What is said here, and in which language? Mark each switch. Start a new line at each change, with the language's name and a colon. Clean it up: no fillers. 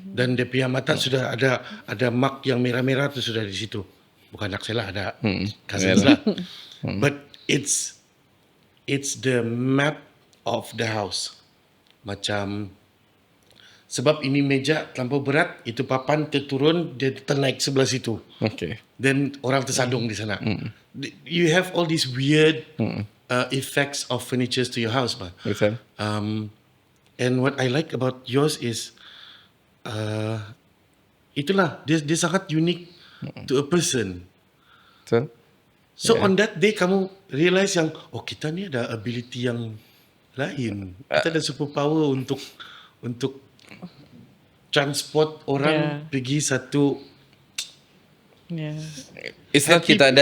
Malay: Dan dia punya mata sudah ada mark yang merah-merah tu sudah di situ. Bukan anak saya lah, ada cousins lah.
English: But it's the map of the house.
Malay: Macam sebab ini meja terlampau berat, itu papan terturun, dia ternaik sebelah situ.
English: Okay.
Malay: Then orang tersadung di sana.
English: You have all these weird effects of furnitures to your house, bah.
Malay: Betul.
English: And what I like about yours is
Malay: itulah dia sangat
English: unique to a person.
Malay: Betul.
English: So on that day
Malay: kamu realize yang kita ni ada ability yang lain. Kita ada superpower untuk transport orang pergi satu.
English: Yeah. It's not Happy
Malay: kita ada